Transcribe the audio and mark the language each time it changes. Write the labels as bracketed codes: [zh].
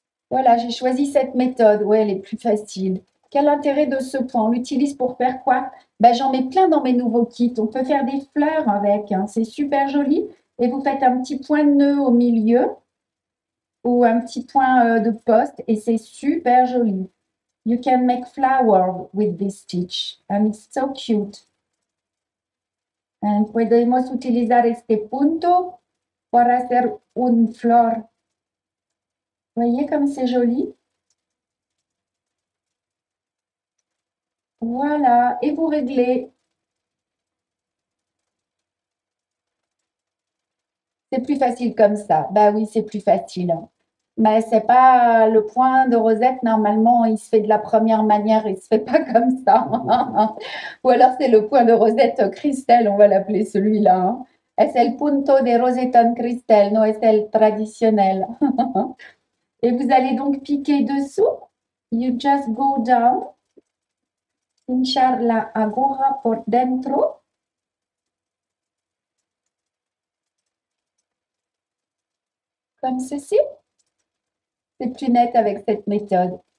[fr] Voilà, j'ai choisi cette méthode. Ouais, elle est plus facile. Quel intérêt de ce point? On l'utilise pour faire quoi? Ben, j'en mets plein dans mes nouveaux kits. On peut faire des fleurs avec. Hein. C'est super joli. Et vous faites un petit point de nœud au milieu ou un petit point de poste et c'est super joli. [en] You can make flower with this stitch and it's so cute. [es] And podemos utilizar este punto para hacer une flor. [fr] Voyez comme c'est joli? Voilà, et vous réglez. C'est plus facile comme ça. Bah oui, c'est plus facile. Mais c'est pas le point de rosette, normalement, il se fait de la première manière, il se fait pas comme ça. Ou alors c'est le point de rosette cristal, on va l'appeler celui-là. Hein. [es] Es el punto de roseta en cristal, no es el traditionnel. [fr] Et vous allez donc piquer dessous. [en] You just go down. [es] Pinchar la aguja por dentro. [fr] Comme ceci. C'est plus net avec cette méthode.